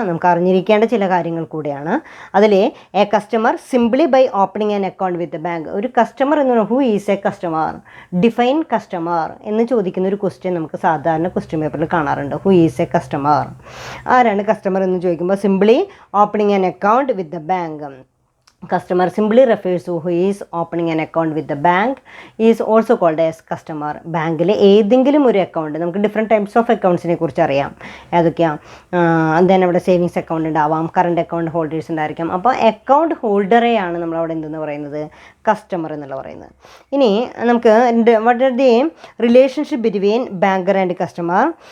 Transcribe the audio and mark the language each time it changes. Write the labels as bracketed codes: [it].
[ml] നമുക്ക് അറിഞ്ഞിരിക്കേണ്ട ചില കാര്യങ്ങൾ കൂടിയാണ്. അതിൽ [en] A customer simply by opening an account with bank. [ml] ഒരു കസ്റ്റമർ എന്ന് പറഞ്ഞാൽ [en] who is a customer, define customer [ml] എന്ന് ചോദിക്കുന്ന ഒരു ക്വസ്റ്റ്യൻ നമുക്ക് സാധാരണ ക്വസ്റ്റ്യൻ പേപ്പറിൽ കാണാറുണ്ട്. [en] who is a customer, [ml] ആരാണ് കസ്റ്റമർ എന്ന് ചോദിക്കുമ്പോൾ [en] Simply opening an account with the bank. Customer simply refers to who is opening an account with the bank is also called as customer. [ml] ബാങ്കിൽ ഏതെങ്കിലും ഒരു അക്കൗണ്ട്, നമുക്ക് [en] different types of [ml] അക്കൗണ്ട്സിനെ കുറിച്ച് അറിയാം. ഏതൊക്കെയാണ്? ദെൻ അവിടെ സേവിങ്സ് അക്കൗണ്ട് ഉണ്ടാവാം, current account holders ഉണ്ടായിരിക്കാം. അപ്പോൾ അക്കൗണ്ട് ഹോൾഡറെയാണ് നമ്മളവിടെ എന്തെന്ന് പറയുന്നത്, കസ്റ്റമർ എന്നുള്ള പറയുന്നത്. ഇനി നമുക്ക് [en] What are the relationship between banker and customer.